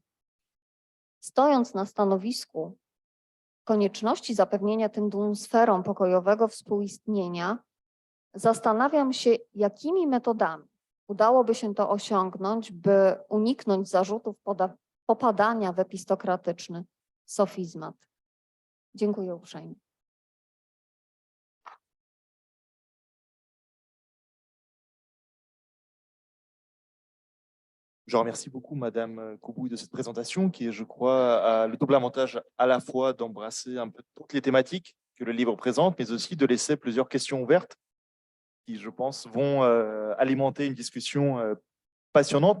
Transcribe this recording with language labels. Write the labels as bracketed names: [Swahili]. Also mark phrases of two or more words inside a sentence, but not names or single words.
[Polish] Stojąc na stanowisku konieczności zapewnienia tym dwóm sferom pokojowego współistnienia, zastanawiam się, jakimi metodami udałoby się to osiągnąć, by uniknąć zarzutów popadania w epistokratyczny sofizmat. Dziękuję uprzejmie. [French] Je remercie beaucoup Madame Koubouy de cette présentation qui, je crois, a le double avantage à la fois d'embrasser un peu toutes les thématiques que le livre présente, mais aussi de laisser plusieurs questions ouvertes qui, je pense, vont alimenter une discussion passionnante.